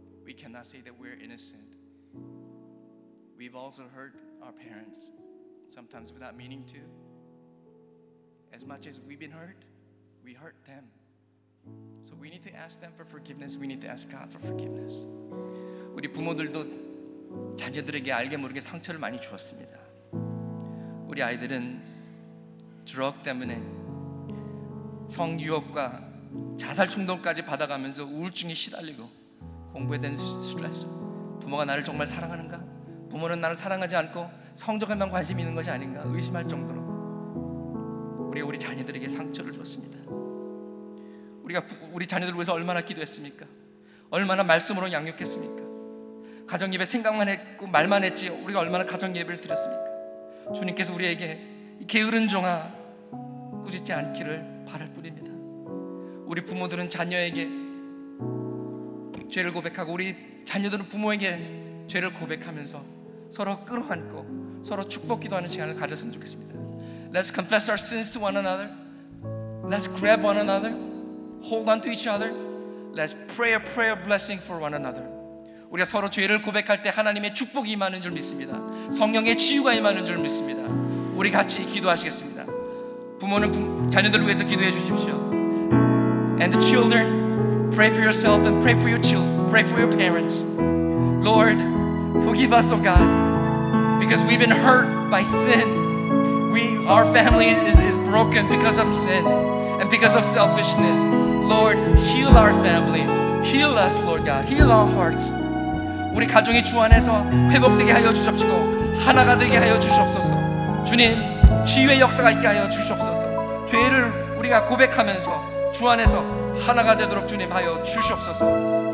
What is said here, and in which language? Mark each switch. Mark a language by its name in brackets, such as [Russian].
[English] We cannot say that we're innocent. We've also hurt our parents, sometimes without meaning to. As much as we've been hurt, we hurt them. So we need to ask them for forgiveness. We need to ask God for forgiveness. [Korean] 우리 부모들도 자녀들에게 알게 모르게 상처를 많이 주었습니다. 우리 아이들은 드럭 때문에 성유혹과 자살 충동까지 받아가면서 우울증에 시달리고 공부에 대한 스트레스, 부모가 나를 정말 사랑하는가? 부모는 나를 사랑하지 않고 성적에만 관심이 있는 것이 아닌가 의심할 정도로 우리가 우리 자녀들에게 상처를 주었습니다. 우리가 우리 자녀들을 위해서 얼마나 기도했습니까? 얼마나 말씀으로 양육했습니까? 가정 예배 생각만 했고 말만 했지 우리가 얼마나 가정 예배를 드렸습니까? 주님께서 우리에게 게으른 종아 꾸짖지 않기를 바랄 뿐입니다. 우리 부모들은 자녀에게 죄를 고백하고 우리 자녀들은 부모에게 죄를 고백하면서 서로 끌어안고 서로 축복 기도하는 시간을 가졌으면 좋겠습니다. [English] Let's confess our sins to one another. Let's grab one another. Hold on to each other. Let's pray a prayer blessing for one another. [Korean] 우리가 서로 죄를 고백할 때 하나님의 축복이 임하는 줄 믿습니다. 성령의 치유가 임하는 줄 믿습니다. 우리 같이 기도하시겠습니다. 부모는 자녀들을 위해서 기도해 주십시오. [English] And the children, pray for yourself and pray for your children. Pray for your parents. Lord, forgive us, oh God, because we've been hurt by sin. Our family is broken because of sin and because of selfishness. Lord, heal our family. Heal us, Lord God. Heal our hearts. [Korean] 우리 가정이 주 안에서 회복되게 하여 주십시고 하나가 되게 하여 주시옵소서. 주님, 치유의 역사가 있게 하여 주시옵소서. 죄를 우리가 고백하면서 주 안에서 하나가 되도록 주님 하여 주시옵소서.